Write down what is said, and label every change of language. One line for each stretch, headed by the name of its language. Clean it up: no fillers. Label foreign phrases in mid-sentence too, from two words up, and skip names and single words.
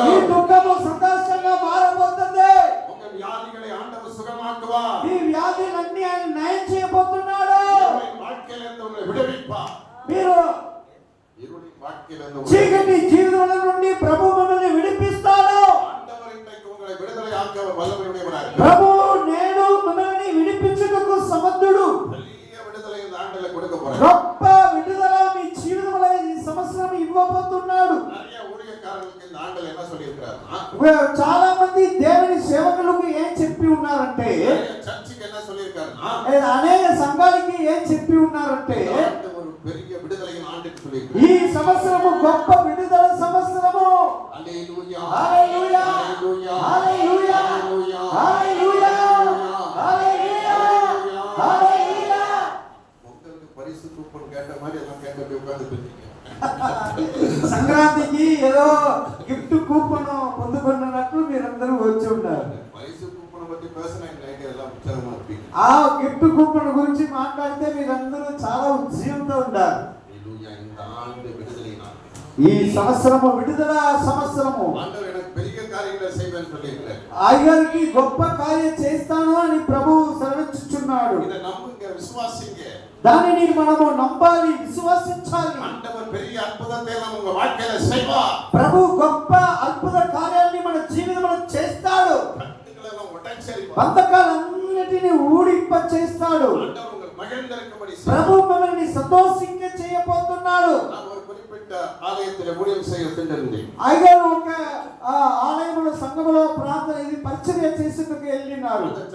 Telugu: మీ దుఃఖము సంతోషంగా మారబోతుంది.
Tamil: உங்க வியாதிகளை ஆண்டவர் சுகமாக்குவார்.
Telugu: ఈ వ్యాధులన్నీ ఆయన నయం చేయబోతున్నాడు.
Tamil: வாழ்க்கையிலிருந்து உங்களை விடுவிப்பார்.
Telugu: మీరు
Tamil: இருளின் வாழ்க்கையிலிருந்து
Telugu: చీకటి జీవితం నుండి ప్రభు మిమ్మల్ని విడిపిస్తాడు.
Tamil: ஆண்டவர் இன்றைக்கு உங்களை விடுதலை ஆக்க வல்லமையுடையவராக
Telugu: ప్రభు నేడు మిమ్మల్ని విడిపించుటకు సమర్థుడు.
Tamil: பெரிய விடுதலை இந்த ஆண்டில கொடுக்க போறார்.
Telugu: గొప్ప విడుదల మీ జీవితంలో ఈ సంవత్సరం ఇవ్వబోతున్నాడు.
Tamil: நிறைய ஊழியக்காரர்களுக்கு இந்த ஆண்டில என்ன சொல்லியிருக்கிறார்?
Telugu: చాలా మంది దేవుని సేవకులకు ఏం చెప్పి ఉన్నారంటే,
Tamil: చర్చికి என்ன சொல்லியிருக்காரு?
Telugu: అనేక సంఘాలకి ఏం చెప్పి ఉన్నారంటే,
Tamil: ஒரு பெரிய விடுதலையின் ஆண்டுக்கு சொல்லியிருக்காரு.
Telugu: ఈ సంవత్సరము గొప్ప విడుదల సంవత్సరము. హల్లెలూయా. హల్లెలూయా. హల్లెలూయా. హల్లెలూయా. హల్లెలూయా. హల్లెలూయా. హల్లెలూయా.
Tamil: உங்களுக்கு பரிசு கூப்பன் கேட்ட மாதிரி எல்லாம் கேட்டு உட்கார்ந்துட்டீங்க.
Telugu: సంక్రాంతికి ఏదో
English: gift coupon
Telugu: పొందుకున్నట్లు మీరందరూ వచ్చి ఉన్నారు.
Tamil: பரிசு கூப்பனை பத்தி பேசினா இந்த ஐடியா எல்லாம் உற்சாகமா இருப்பீங்க.
Telugu: ఆ
English: gift coupon
Telugu: గురించి మాట్లాడితే మీరందరూ చాలా ఉద్యమంతో ఉండాలి. హల్లెలూయా.
Tamil: இந்த ஆண்டு விடுதலை நாள்.
Telugu: ఈ సంవత్సరము విడుదల సంవత్సరము.
Tamil: ஆண்டவர் எனக்கு பெரிய காரியங்களை செய்வேன்னு சொல்லியிருக்கிறார்.
Telugu: ఆయనకి గొప్ప కార్యం చేస్తాను అని ప్రభువు సెలవిచ్చుచున్నాడు.
Tamil: இதை நம்புங்க, விசுவாசிங்க.
Telugu: దానిని మనము నమ్మాలి, విశ్వసించాలి.
Tamil: ஆண்டவர் பெரிய అద్భుతத்தை உங்க வாழ்க்கையில செய்வார்.
Telugu: ప్రభు గొప్ప అద్భుత కార్యాన్ని మన జీవితంలో చేస్తాడు. బంధకాలన్నిటిని ఊడింప చేస్తాడు. ప్రభు మనల్ని సంతోషించ చేయబోతున్నాడు. అయ్యారు ఒక ఆలయంలో సంఘములో ప్రార్థన ఇది పరిచర్య చేసుకుని వెళ్ళినారు.